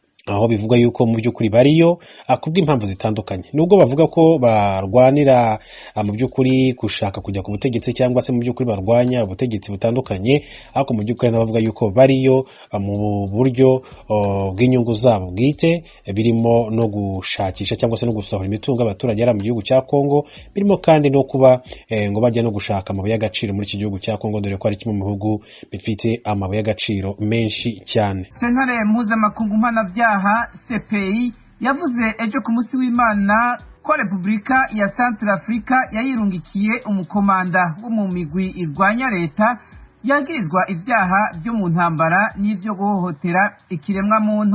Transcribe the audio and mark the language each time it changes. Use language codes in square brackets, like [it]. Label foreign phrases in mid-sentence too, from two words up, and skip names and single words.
[rw] aho bivuga yuko mu by'ukuri bariyo akubwa impamvu zitandukanye, nubwo bavuga ko barwanira mu by'ukuri gushaka kujya ku butegetsi cyangwa se mu by'ukuri barwanya ubutegetsi butandukanye, ariko mu by'ukuri nabavuga yuko bariyo mu buryo bw'inyungu zabo bwite, birimo no gushakisha cyangwa se no gusohora imitungo abaturage ari mu gihugu cya Kongo, birimo kandi no kuba ngo bajya no gushaka amabuye y'agaciro muri iki gihugu cya Kongo, dore ko ari kimwe mu bihugu bifite amabuye y'agaciro menshi cyane. [rn] Sentare mpuzamakungu mpanabyaha CPI yavuze ejo ku munsi w'Imana ko Repubulika ya Centrafrica yayirungikiye umukomanda wo mu migwi irwanya leta yagirizwa ivyaha byo mu ntambara n'ivyo guhohotera ikiremwa muntu.